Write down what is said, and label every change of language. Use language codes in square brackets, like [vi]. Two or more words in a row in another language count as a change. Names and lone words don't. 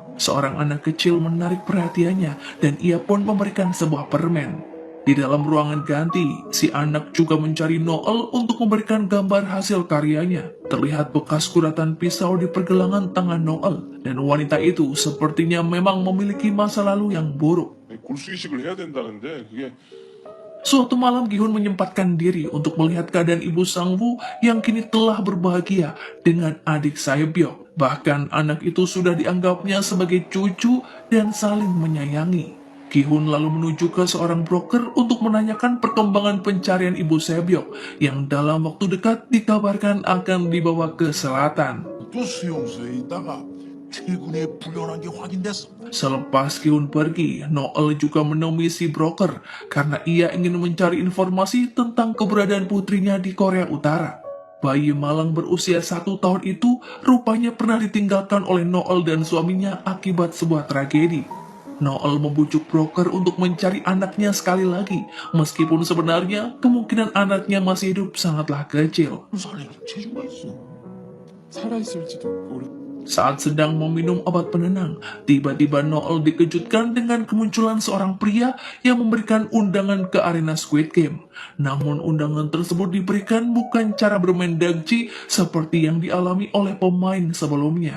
[id] Seorang anak kecil menarik perhatiannya dan ia pun memberikan sebuah permen. Di dalam ruangan ganti, si anak juga mencari Noel untuk memberikan gambar hasil karyanya. Terlihat bekas kuratan pisau di pergelangan tangan Noel, dan wanita itu sepertinya memang memiliki masa lalu yang buruk. [ko] 골수이식을 해야 된다는데 그게 [id] Suatu malam Gi-hun menyempatkan diri untuk melihat keadaan ibu Sang-woo yang kini telah berbahagia dengan adik Sae-byok. Bahkan anak itu sudah dianggapnya sebagai cucu dan saling menyayangi. Ki-hun lalu menuju ke seorang broker untuk menanyakan perkembangan pencarian ibu Sae-byok yang dalam waktu dekat dikabarkan akan dibawa ke selatan. [ko] 또 수용소에 있다가 최근에 불련한 게 확인됐습니다. [id] Selepas Ki-hun pergi, Noel juga menemui si broker karena ia ingin mencari informasi tentang keberadaan putrinya di Korea Utara. Bayi malang berusia 1 tahun itu rupanya pernah ditinggalkan oleh Noel dan suaminya akibat sebuah tragedi. Noel membujuk broker untuk mencari anaknya sekali lagi, meskipun sebenarnya kemungkinan anaknya masih hidup sangatlah kecil. [ko] 살릴 재주가 있어. 살아있을지도 모르. [id] Saat sedang meminum obat penenang, tiba-tiba Noel dikejutkan dengan kemunculan seorang pria yang memberikan undangan ke arena Squid Game. Namun undangan tersebut diberikan bukan cara bermain dagji seperti yang dialami oleh pemain sebelumnya.